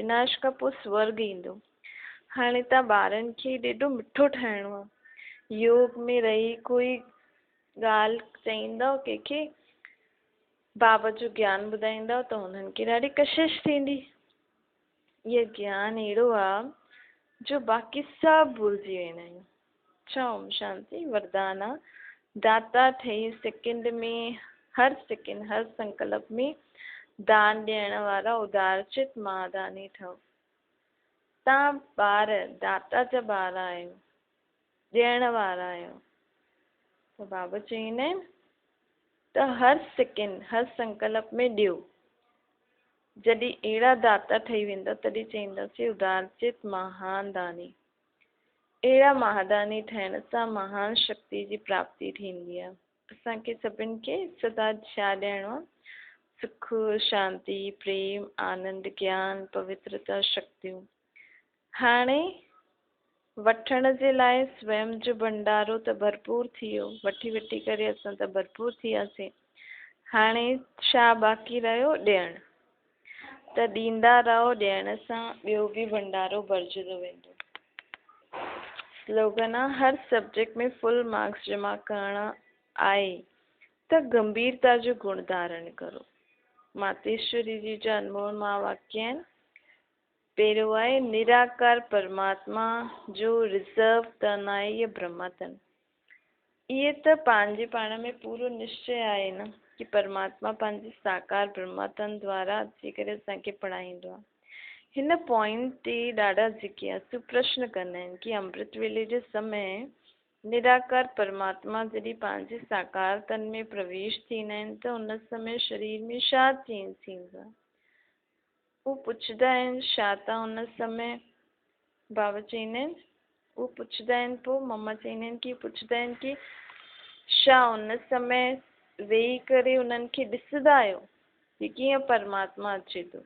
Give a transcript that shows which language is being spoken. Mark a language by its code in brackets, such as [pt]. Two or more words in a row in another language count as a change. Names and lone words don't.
[sd] विनाश खां पोइ स्वर्ग ईंदो। हाणे तव्हां ॿारनि खे ॾेढो मिठो ठाहिणो आहे। योग में रही कोई ॻाल्हि चईंदव कंहिंखे, बाबा जो ज्ञान ॿुधाईंदव त हुननि खे ॾाढी कशिश थींदी। इहो ज्ञान अहिड़ो आहे जो बाक़ी सभु भुलिजी वेंदा आहियूं। अच्छा, ओम शांति वरदान आहे। दाता ठही सेकेंड में, हर सेकेंड, हर संकल्प में दान ॾियण वारा उदारचित महादानी ठहो। तव्हां ॿार दाता जा ॿार आहियो, ॾियण वारा आहियो। त बाबा चवंदा आहिनि त हर सेकेंड, हर संकल्प में ॾियो। जॾहिं अहिड़ा दाता ठही वेंदा तॾहिं चईंदासीं उदारचित महान दानी। अहिड़ा महादानी ठहिण सां महान शक्ति जी प्राप्ति थींदी आहे। असांखे सभिनि खे सदा छा ॾियणो आहे? सुख, शांति, प्रेम, आनंद, ज्ञान, पवित्रता, शक्तियूं। हाणे वठण जे लाइ स्वयं जो भंडारो त भरपूर थी वियो, वठी वठी करे असां त भरपूर थी वियासीं। हाणे छा बाक़ी रहियो? ॾियणु। त ॾींदा रहो, ॾियण सां ॿियो बि भंडारो भरिजंदो वेंदो। स्लोगन आहे हर सब्जेक्ट में [en] full marks [sd] जमा करणा आहे त गंभीरता जो गुण धारण करो। मातेश्वरी जी जा अनमोल महावाक्य आहिनि। पहिरियों आहे निराकार परमात्मा जो रिज़र्व तन आहे इहे ब्रह्म तन। इहे त पंहिंजे पाण में पूरो निश्चय आहे न कि परमात्मा पंहिंजे साकार ब्रह्म तन द्वारा अची करे असांखे पढ़ाईंदो आहे। हिन पॉइंट ते ॾाढा जिज्ञासु प्रश्न कंदा आहिनि कि अमृत वेले जे समय निराकार परमात्मा जॾहिं पंहिंजे साकार तन में प्रवेश थींदा आहिनि त उन समय शरीर में छा चेंज थींदो आहे? हू पुछंदा आहिनि छा था उन समय? बाबा चवंदा आहिनि हू पुछंदा आहिनि, पोइ मम्मा चवंदा आहिनि कि पुछंदा आहिनि कि छा उन समय वेही करे उन्हनि खे ॾिसंदा आहियो कि कीअं परमात्मा अचे थो?